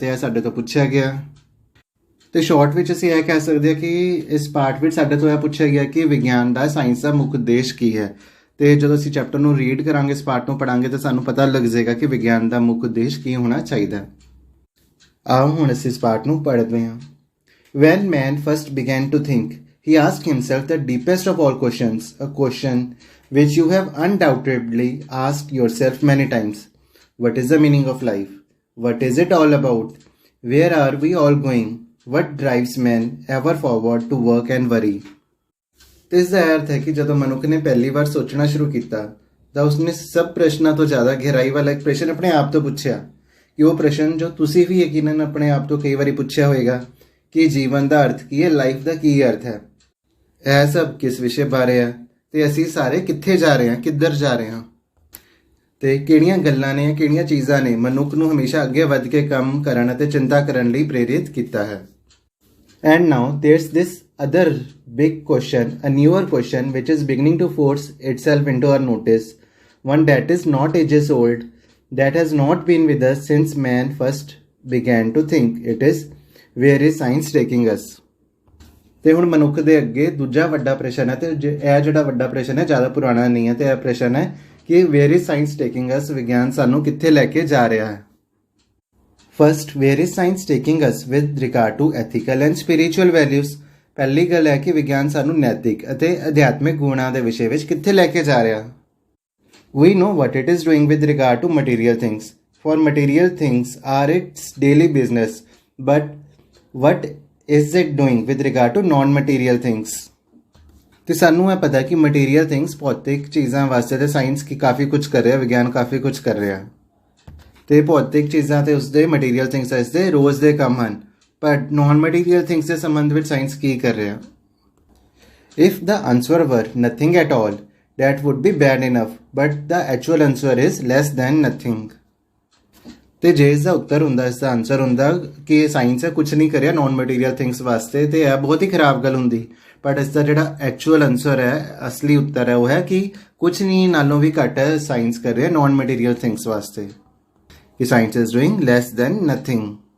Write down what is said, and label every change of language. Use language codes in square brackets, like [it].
[pa] ਤੇ ਇਹ ਸਾਡੇ ਤੋਂ ਪੁੱਛਿਆ ਗਿਆ। ਤੇ ਸ਼ਾਰਟ ਵਿੱਚ ਅਸੀਂ ਇਹ ਕਹਿ ਸਕਦੇ ਹਾਂ ਕਿ ਇਸ ਪਾਠ ਵਿੱਚ ਸਾਡੇ ਤੋਂ ਇਹ ਪੁੱਛਿਆ ਗਿਆ ਕਿ ਵਿਗਿਆਨ ਦਾ ਸਾਇੰਸ ਦਾ ਮੁੱਖ ਉਦੇਸ਼ ਕੀ ਹੈ। ਤੇ ਜਦੋਂ ਅਸੀਂ ਚੈਪਟਰ ਨੂੰ ਰੀਡ ਕਰਾਂਗੇ, ਇਸ ਪਾਠ ਨੂੰ ਪੜਾਂਗੇ ਤਾਂ ਸਾਨੂੰ ਪਤਾ ਲੱਗ ਜਾਏਗਾ ਕਿ ਵਿਗਿਆਨ ਦਾ ਮੁੱਖ ਉਦੇਸ਼ ਕੀ ਹੋਣਾ ਚਾਹੀਦਾ। ਆਓ ਹੁਣ ਅਸੀਂ ਇਸ ਪਾਠ ਨੂੰ ਪੜ੍ਹਦੇ ਹਾਂ। [en] When man first began to think, he asked himself the deepest of all questions, a question which you have undoubtedly asked yourself many times. What is the meaning of life? What is it all about? Where are we all going? What drives men ever forward to work and worry? [pa] ਤੇ ਇਸ ਦਾ ਅਰਥ ਹੈ ਕਿ ਜਦੋਂ ਮਨੁੱਖ ਨੇ ਪਹਿਲੀ ਵਾਰ ਸੋਚਣਾ ਸ਼ੁਰੂ ਕੀਤਾ ਤਾਂ ਉਸਨੇ ਸਭ ਪ੍ਰਸ਼ਨਾਂ ਤੋਂ ਜ਼ਿਆਦਾ ਗਹਿਰਾਈ ਵਾਲਾ ਇੱਕ ਪ੍ਰਸ਼ਨ ਆਪਣੇ ਆਪ ਤੋਂ ਪੁੱਛਿਆ, ਕਿ ਉਹ ਪ੍ਰਸ਼ਨ ਜੋ ਤੁਸੀਂ ਵੀ ਯਕੀਨਨ ਆਪਣੇ ਆਪ ਤੋਂ ਕਈ ਵਾਰੀ ਪੁੱਛਿਆ ਹੋਏਗਾ ਕਿ ਜੀਵਨ ਦਾ ਅਰਥ ਕੀ ਹੈ, ਲਾਈਫ ਦਾ ਕੀ ਅਰਥ ਹੈ, ਇਹ ਸਭ ਕਿਸ ਵਿਸ਼ੇ ਬਾਰੇ ਹੈ ਤੇ ਅਸੀਂ ਸਾਰੇ ਕਿੱਥੇ ਜਾ ਰਹੇ ਹਾਂ, ਕਿੱਧਰ ਜਾ ਰਹੇ ਹਾਂ, ਤੇ ਕਿਹੜੀਆਂ ਗੱਲਾਂ ਨੇ, ਕਿਹੜੀਆਂ ਚੀਜ਼ਾਂ ਨੇ ਮਨੁੱਖ ਨੂੰ ਹਮੇਸ਼ਾ ਅੱਗੇ ਵੱਧ ਕੇ ਕੰਮ ਕਰਨ ਅਤੇ ਚਿੰਤਾ ਕਰਨ ਲਈ ਪ੍ਰੇਰਿਤ ਕੀਤਾ ਹੈ। [en] And now there's this other big question, a newer question which is beginning to force itself into our notice, one that is not ages old, that has not been with us since man first began to think. It is, where is science taking us? [pa] ਤੇ ਹੁਣ ਮਨੁੱਖ ਦੇ ਅੱਗੇ ਦੂਜਾ ਵੱਡਾ ਪ੍ਰਸ਼ਨ ਹੈ, ਤੇ ਇਹ ਜਿਹੜਾ ਵੱਡਾ ਪ੍ਰਸ਼ਨ ਹੈ ਜ਼ਿਆਦਾ ਪੁਰਾਣਾ ਨਹੀਂ ਹੈ, ਤੇ ਇਹ ਪ੍ਰਸ਼ਨ ਹੈ ਕਿ [en] where is science taking us? [pa] ਵਿਗਿਆਨ ਸਾਨੂੰ ਕਿੱਥੇ ਲੈ ਕੇ ਜਾ ਰਿਹਾ ਹੈ। [en] First, where is science taking us with regard to ethical and spiritual values? [pa] ਪਹਿਲੀ ਗੱਲ ਹੈ ਕਿ ਵਿਗਿਆਨ ਸਾਨੂੰ ਨੈਤਿਕ ਅਤੇ ਅਧਿਆਤਮਿਕ ਗੁਣਾਂ ਦੇ ਵਿਸ਼ੇ ਵਿੱਚ ਕਿੱਥੇ ਲੈ ਕੇ ਜਾ ਰਿਹਾ। [en] We know what it is doing with regard to material things. For material things are its daily business. But what is it doing with regard to non-material things? [pa] ਤੇ ਸਾਨੂੰ ਇਹ ਪਤਾ ਕਿ ਮਟੀਰੀਅਲ ਥਿੰਗਸ, ਭੌਤਿਕ ਚੀਜ਼ਾਂ ਵਾਸਤੇ ਤੇ ਸਾਇੰਸ ਕੀ ਕਾਫੀ ਕੁਝ ਕਰ ਰਿਹਾ, ਵਿਗਿਆਨ ਕਾਫੀ ਕੁਝ ਕਰ ਰਿਹਾ। ਤੇ ਭੌਤਿਕ ਚੀਜ਼ਾਂ ਤੇ ਉਸਦੇ ਮਟੀਰੀਅਲ ਥਿੰਗਸ ਇਸਦੇ ਰੋਜ਼ ਦੇ ਕੰਮ ਹਨ, ਪਰ ਨਾਨ ਮਟੀਰੀਅਲ ਥਿੰਗਸ ਦੇ ਸੰਬੰਧ ਵਿੱਚ ਸਾਇੰਸ ਕੀ ਕਰ ਰਿਹਾ। [en] If the answer were nothing at all, that would be bad enough, but the actual answer is less than nothing. [pa] ਤੇ ਜੇ ਇਸ ਦਾ ਉੱਤਰ ਹੁੰਦਾ, ਇਸ ਦਾ ਆਨਸਰ ਹੁੰਦਾ ਕਿ ਸਾਇੰਸ ਕੁਝ ਨਹੀਂ ਕਰਿਆ ਨਾਨ ਮਟੀਰੀਅਲ ਥਿੰਗਸ ਵਾਸਤੇ, ਤੇ ਇਹ ਬਹੁਤ ਹੀ ਖਰਾਬ ਗੱਲ ਹੁੰਦੀ। ਬਟ ਇਸ ਦਾ ਜਿਹੜਾ ਐਕਚੁਅਲ ਆਨਸਰ ਹੈ, ਅਸਲੀ ਉੱਤਰ ਹੈ, ਉਹ ਹੈ ਕਿ ਕੁਝ ਨਹੀਂ ਨਾਲੋਂ ਵੀ ਘੱਟ ਸਾਇੰਸ ਕਰ ਰਿਹਾ ਨਾਨ ਮਟੀਰੀਅਲ ਥਿੰਗਸ ਵਾਸਤੇ, ਕਿ [en] Science is doing less than nothing.